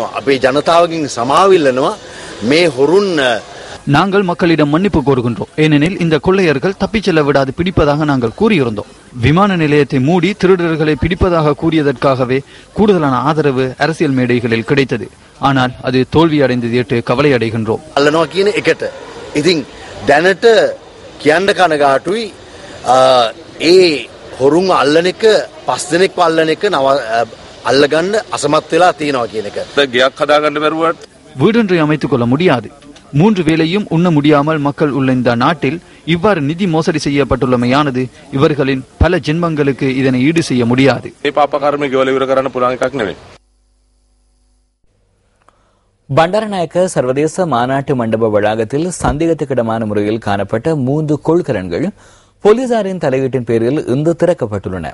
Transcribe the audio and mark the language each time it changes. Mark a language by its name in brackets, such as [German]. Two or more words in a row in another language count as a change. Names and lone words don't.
[Sinhala] අපේ ජනතාවගෙන් සමාව ඉල්ලනවා මේ හොරුන්. [Tamil] நாங்கள் மக்களிடம் மன்னிப்பு கோருகின்றோம். ஏனெனில் இந்த கொள்ளையர்கள் தப்பிச் செல்ல விடாது பிடிப்பதாக நாங்கள் கூறியிருந்தோம். விமான நிலையத்தை மூடி திருடர்களை பிடிப்பதாக கூறியதற்காகவே கூடுதலான ஆதரவு அரசியல் மேடைகளில் கிடைத்தது. ஆனால் அது தோல்வி அடைந்தது எட்டு கவலை அடைகின்றோம். [Sinhala] අල්ලනවා කියන එකට ඉතින් දැනට කියන්න කනගාටුයි. ඒ හොරුන් අල්ලන එක 5 දෙනෙක්ව අල්ලන එක අල්ලගන්න අසමත් වෙලා තියෙනවා කියන එක. [Tamil] வீடொன்றை அமைத்துக் கொள்ள முடியாது. 3 வேளையும் உண்ண முடியாமல் மக்கள் உள்ள இந்த நாட்டில் இவ்வாறு நிதி மோசடி செய்யப்பட்டுள்ளமையானது இவர்களின் பல ஜென்மங்களுக்கு இதனை ஈடு செய்ய முடியாது. பண்டாரநாயக்க சர்வதேச மாநாட்டு மண்டப வளாகத்தில் சந்தேகத்துக்கிடமான முறையில் காணப்பட்ட 3 கொள்கலன்கள் போலீசாரின் தலையீட்டின் பேரில் இன்று திறக்கப்பட்டுள்ளன.